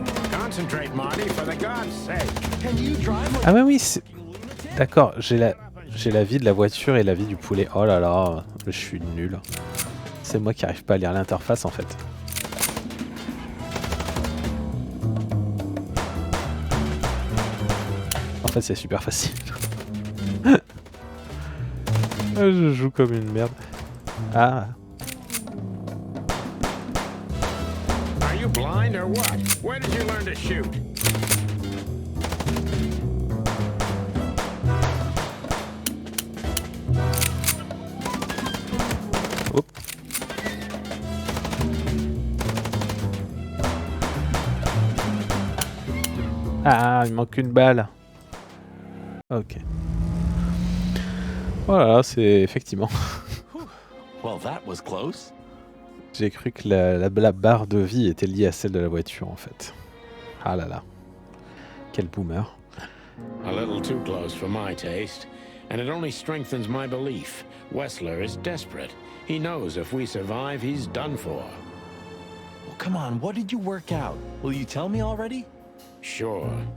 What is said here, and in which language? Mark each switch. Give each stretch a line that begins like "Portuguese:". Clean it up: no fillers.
English: Concentrate, Marty, for the God's sake.
French: Ah ouais, oui, c'est... D'accord, j'ai la vie de la voiture et la vie du poulet. Oh là là, je suis nul. C'est moi qui arrive pas à lire l'interface en fait. En fait, c'est super facile. Je joue comme une merde. Ah.
English: Are you blind or what? Where did you learn to shoot?
French: Ah, il manque une balle. Ok. Voilà, c'est effectivement.
English: Well, that was close.
French: J'ai cru que la barre de vie était liée à celle de la voiture en fait. Ah là là. Quel boomer.
English: A little too close for my taste, and it only strengthens my belief. Wessler is desperate. He knows if we survive, he's done for. Well, come on, what did you work out? Will you tell me already? Sure.